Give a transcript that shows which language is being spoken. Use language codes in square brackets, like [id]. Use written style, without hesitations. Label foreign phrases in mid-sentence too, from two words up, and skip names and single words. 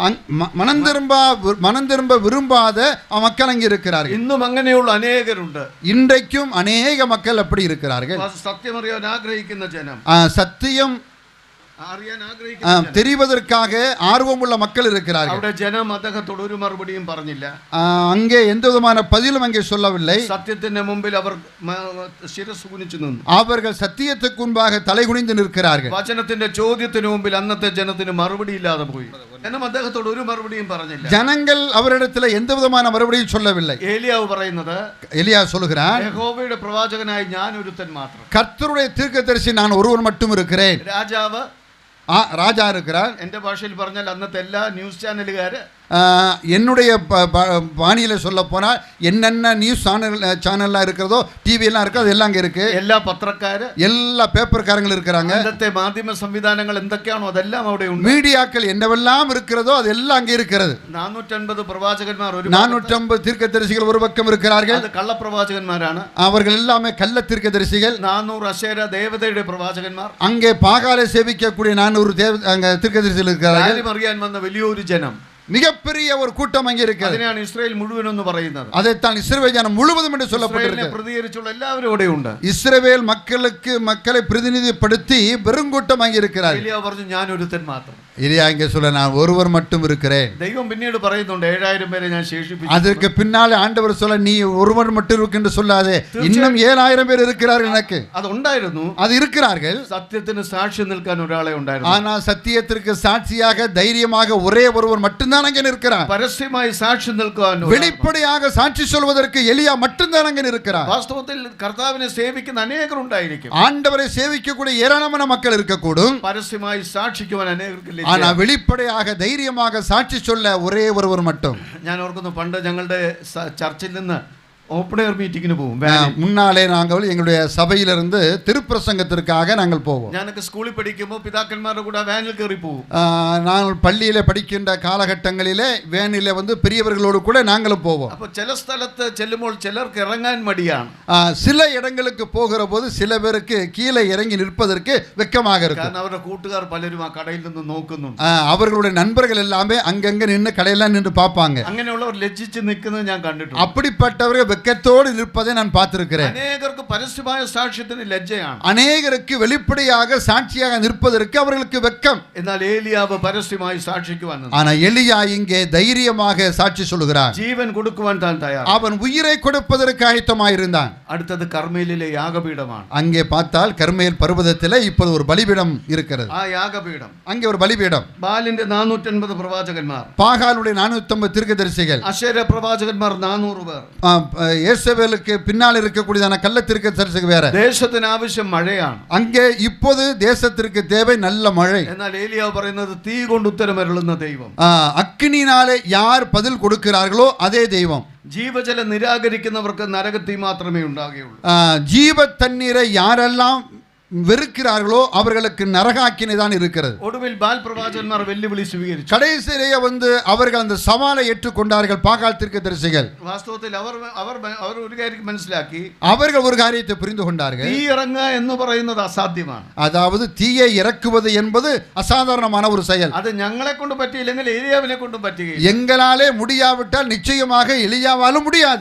[ta] மனம் திரும்ப விரும்பாத மக்கள் அங்கே இருக்கிறார்கள். [ml] ഇന്നും അങ്ങനെയുള്ള അനേകരുണ്ട്. [ta] இன்றைக்கும் அநேக மக்கள் அப்படி இருக்கிறார்கள். [ml] സത്യം അറിയാൻ ആഗ്രഹിക്കുന്ന ജനം, [ta] சத்தியம் [ml] അറിയാൻ ആഗ്രഹിക്കുന്ന [ta] தெரிவதற்காக ஆர்வமுள்ள மக்கள் இருக்கிறார்கள். [ml] അവിടെ ജനം അദ്ദേഹത്തോട് ഒരു മറുപടിയും പറഞ്ഞില്ല. [ta] அங்கே எந்த விதமான பதிலும் அங்கே சொல்லவில்லை. [ml] സത്യത്തിന്റെ മുമ്പിൽ അവർ ശിരസ് കുനിച്ചു നിന്നു. [ta] அவர்கள் சத்தியத்துக்கு முன்பாக தலை குனிந்து நிற்கிறார்கள். [ml] വചനത്തിന്റെ ചോദ്യത്തിന് മുമ്പിൽ അന്നത്തെ ജനത്തിന് മറുപടി ഇല്ലാതെ പോയി. ജനം അദ്ദേഹത്തോട് ഒരു മറുപടിയും പറഞ്ഞില്ല. [ta] ஜனங்கள் அவரிடத்தில் எந்த விதமான மறுபடியும் சொல்லவில்லை. [ml] ഏലിയാവ് പറയുന്നത്, [ta] எலியா சொல்கிறார், [ml] യഹോവയുടെ പ്രവാചകനായി ഞാൻ ഒരുത്തൻ മാത്രം. [ta] கர்த்தருடைய தீர்க்கதரிசி நான் ஒருவன் மட்டும் இருக்கிறேன். [ml] രാജാവ് [ta] ராஜா இருக்கிறார். [ml] എന്റെ ഭാഷയിൽ പറഞ്ഞാൽ അന്നത്തെ എല്ലാ [en] news channelകാര്, [ta] என்னுடைய பாணியில் சொல்ல போனால் என்னென்ன [en] news channelலாம் [ta] இருக்கிறதோ, டிவியெல்லாம் இருக்குது, அது எல்லாம் அங்கே இருக்கு. [ml] എല്ലാ പത്രക്കാര്, [ta] எல்லா பேப்பர்காரங்களும் இருக்கிறாங்க. [ml] അന്നത്തെ മാധ്യമ സംവിധാനങ്ങൾ എന്തൊക്കെയാണോ അതെല്ലാം അവിടെ ഉണ്ട്. [ta] மீடியாக்கள் என்னவெல்லாம் இருக்கிறதோ அது எல்லாம் அங்கே இருக்கிறது. [ml] 450 പ്രവാചകന്മാർ, [ta] 450 தீர்க்கதரிசிகள் ஒரு பக்கம் இருக்கிறார்கள். [ml] അത് കള്ളപ്രവാചകന്മാരാണ്. [ta] அவர்கள் எல்லாமே கள்ள தீர்க்கதரிசிகள். [ml] 400 അശേര ദേവതയുടെ പ്രവാചകന്മാർ, [ta] அங்கே பாகாலை சேவிக்கக்கூடிய 400 தீர்க்கதரிசிகள் இருக்கிறார்கள். [ml] അറിയാൻ വന്ന വലിയൊരു ജനം, [ta] மிகப்பெரிய ஒரு கூட்டம் அங்கே இருக்கிறது. [ml] അതിനാണ് ഇസ്രായേൽ മുഴുവൻ എന്ന് പറയുന്നത്. [ta] அதைத்தான் இஸ்ரவேல் ஜனம் முழுவதும் என்று சொல்லப்பட்டிருக்கிறது. [ml] പ്രതികരിച്ചുള്ള എല്ലാവരും അവിടെ ഉണ്ട്. [ta] இஸ்ரவேல் மக்களை பிரதிநிதிப்படுத்தி பெருங்கூட்டம் அங்கே இருக்கிறார். [ml] ഏലിയാവ് പറഞ്ഞു, ഞാൻ ഒരുത്തൻ മാത്രം. [ta] எலியா இங்கே சொல்ல, நான் ஒருவர் மட்டும் இருக்கிறேன். [ml] ദൈവം പിന്നീട് പറയുന്നുണ്ട്, 7000 പേരെ ഞാൻ ശേഷിപ്പിച്ചു. [ta] அதற்கு பின்னாலே ஆண்டவர் சொல்ல, நீ ஒருவர் மட்டும் இருக்கு என்று சொல்லாதே, இன்னும் 7000 பேர் இருக்கிறார்கள். எனக்கு [ml] அது ഉണ്ടായിരുന്നു, [ta] அது இருக்கிறார்கள். [ml] സത്യത്തിന് സാക്ഷി നിൽക്കാൻ ഒരാളെ ഉണ്ടായിരുന്നു. [ta] ஆனா சத்தியத்திற்கு சாட்சியாக தைரியமாக ஒரே ஒருவர் மட்டும்தான் அங்கே நிற்கிறார். [ml] പരസ്യമായി സാക്ഷി നിൽക്കാൻ, [ta] வெளிப்படையாக சாட்சி சொல்வதற்கு எலியா மட்டும்தான் அங்கே நிற்கிறார். [ml] വാസ്തവത്തിൽ കർത്താവിനെ സേവിക്കുന്ന അനേകർ ഉണ്ടായിരിക്കും. [ta] ஆண்டவரை சேவிக்கக்கூடிய ஏராளமான மக்கள் இருக்கக்கூடும். [ml] പരസ്യമായി സാക്ഷിക്കുവാൻ അനേകർക്ക്, [ta] ஆனா வெளிப்படையாக தைரியமாக சாட்சி சொல்ல ஒரே ஒருவர் மட்டும். [ml] ഞാൻ ഓർക്കുന്നു, പണ്ട് ഞങ്ങളുടെ ചർച്ചിൽ നിന്ന് [en] open air meetingന് [ml] പോകും. [ta] முன்னாலே நாங்கள் எங்களுடைய சபையிலிருந்து திருப்பிரசங்கத்திற்காக நாங்கள் போவோம். [ml] ഞാനൊക്കെ സ്കൂളിൽ പഠിക്കുമ്പോൾ പിതാക്കന്മാരുടെ കൂടെ വാനിൽ കയറി പോകും. [ta] நாங்கள் பள்ளியிலே படிக்கின்ற காலகட்டங்களிலே வேனிலே வந்து பெரியவர்களோடு கூட நாங்களும் போவோம். [ml] അപ്പോൾ ചില സ്ഥലത്ത് ചെല്ലുമ്പോൾ ചിലർക്ക് ഇറങ്ങാൻ മടിയാണ്. [ta] சில இடங்களுக்கு போகிற போது சில பேருக்கு கீழே இறங்கி நிற்பதற்கு வெட்கமாக இருக்கும். [ml] കാരണം അവരുടെ കൂട്ടുകാർ പലരും ആ കടയിൽ നിന്ന് നോക്കുന്നുണ്ട്. [ta] அவர்களுடைய நண்பர்கள் எல்லாமே அங்கங்க நின்று கடையெல்லாம் நின்று பார்ப்பாங்க. [ml] അങ്ങനെയുള്ളവർ ലജ്ജിച്ച് നിൽക്കുന്നത് ഞാൻ കണ്ടിട്ടുണ്ട്. [ta] அப்படிப்பட்டவர்கள் வெட்கத்தோடு நிற்பதை நான் பார்த்திருக்கிறேன். [ml] അനേകർക്ക് പരസ്യമായ സാക്ഷ്യത്തിന് ലജ്ജയാണ്. [ta] அநேகருக்கு வெளிப்படையாக சாட்சியாக நிற்பதற்கு அவர்களுக்கு வெட்கம். [ml] എന്നാൽ ഏലിയാവ് പരസ്യമായി സാക്ഷിക്കുവാൻ നിന്നു. [ta] ஆனா எலியா இங்கே தைரியமாக சாட்சி சொல்கிறார். [ml] ജീവൻ കൊടുക്കുവാൻ താൻ തയ്യാറാണ്. [ta] அவன் உயிரை கொடுப்பதற்கு ஆயத்தமாயிருந்தான். [ml] അടുത്തത് കർമ്മേലിലെ യാഗപീഠമാണ്. [ta] அங்கே பார்த்தால் கர்மேல் பர்வதத்திலே இப்போது ஒரு பலிபீடம் இருக்கிறது. [ml] ആ യാഗപീഠം [ta] அங்கே ஒரு பலிபீடம். [ml] ബാലിന്റെ 450 പ്രവാചകന്മാർ, [ta] பாகாலுடைய 450 தீர்க்கதரிசிகள், [ml] അശേര പ്രവാചകന്മാർ 400 പേർ. [ta] യേശബേலுக்கு பின்னால் இருக்கக்கூடியதான கள்ள தீர்க்கதரிசிகள் வேற. [ml] ദേശത്തിന് ആവശ്യം മഴയാണ്. [ta] அங்கே இப்போது தேசத்திற்கு தேவை நல்ல மழை. [ml] എന്നാൽ ഏലിയാവ് പറയുന്നത് തീ കൊണ്ട് ഉത്തരമരുളുന്ന ദൈവം. [ta] அக்கினினாலே யார் பதில் கொடுக்கிறார்களோ அதே தெய்வம். [ml] ജീവജലം നിരാകരിക്കുന്നവർക്ക് നരകത്തീ മാത്രമേ ഉണ്ടാകുകയുള്ളൂ. [ta] ஜீவ தண்ணீரை யாரெல்லாம் வெறுக்கிறார்களோ அவர்களுக்கு நரகாக்கினை தான் இருக்கிறது. [ml] ഒടുവിൽ ബാൽ പ്രവാചകന്മാർ വെല്ലുവിളി സ്വീകരിച്ചു. [ta] கடைசியிலேயே வந்து அவர்கள் அந்த சவாலை ஏற்றுக்கொண்டார்கள் பாகால் தீர்க்கதரிசிகள். [ml] വാസ്തവത്തിൽ അവർ ഒരു കാര്യം മനസ്സിലാക്കി. [ta] அவர்கள் ஒரு காரியத்தை புரிந்து கொண்டார்கள். [ml] തീ ഇറങ്ങുക എന്ന് പറയുന്നത് അസാധ്യമാണ്. [ta] அதாவது தீயை இறக்குவது என்பது அசாதாரணமான ஒரு செயல். [ml] அது ഞങ്ങളെ കൊണ്ട് പറ്റിയില്ലെങ്കിൽ ഏലിയാവിനെ കൊണ്ടും പറ്റുകയില്ല. [ta] எங்களாலே முடியாவிட்டால் நிச்சயமாக எலியாவாலும் முடியாது.